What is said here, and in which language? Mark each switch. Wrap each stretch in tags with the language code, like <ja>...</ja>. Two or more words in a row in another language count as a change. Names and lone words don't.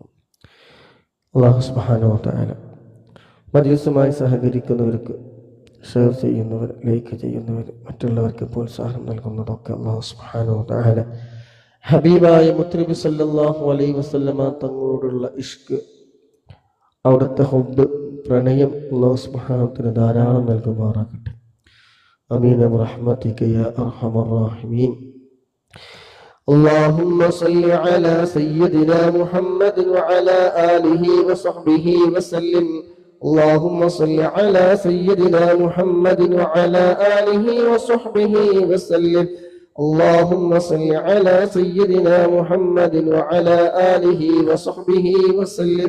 <ar>الله سبحانه وتعالى</ar> <ml>മജ്ലിസുമായി സഹകരിക്കുന്നവർക്ക്, ഷെയർ ചെയ്യുന്നവർ, ലൈക്ക് ചെയ്യുന്നവർ, മറ്റുള്ളവർക്ക് പ്രോത്സാഹനം നൽകുന്നതൊക്കെ</ml> <ar>الله سبحانه وتعالى</ar> <ml>ഹബീബായ മുത്തുനബി</ml> <ar>صلى الله عليه وسلم</ar> <ml>തങ്ങളോടുള്ള ഇഷ്ക്, അവിടുത്തെ ഹുബ്ബ്, പ്രണയം</ml> <ar>الله سبحانه وتعالى</ar> <ml>ധാരാളം നൽകുമാറാകട്ടെ.</ml> <ar>آمين برحمتك يا أرحم الراحمين. اللهم صل على سيدنا محمد وعلى آله وصحبه وسلم. اللهم صل على سيدنا محمد وعلى آله وصحبه وسلم. اللهم صل على سيدنا محمد وعلى آله وصحبه وسلم.</ar>